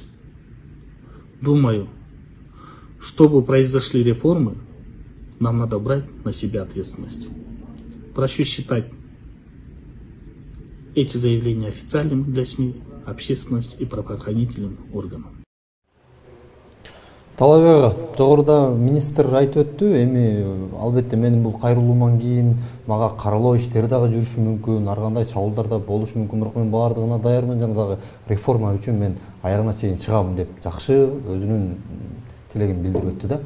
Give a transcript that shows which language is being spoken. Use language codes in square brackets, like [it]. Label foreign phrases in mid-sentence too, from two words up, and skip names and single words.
[ru] Думаю, чтобы произошли реформы, нам надо брать на себя ответственность. Прошу считать эти заявления официальными для СМИ, общественности и правоохранительным органам. [ky] Талабек ага, жогоруда министр айтып өттү, эми албетте менин бул кайрылууман кийин мага каралоо иштери дагы жүрүшү мүмкүн, ар кандай чабуулдар да болушу мүмкүн, бирок мен баардыгына даярмын жана дагы реформа үчүн мен аягына чейин чыгам деп жакшы өзүнүн тилегин билдирип өттү да.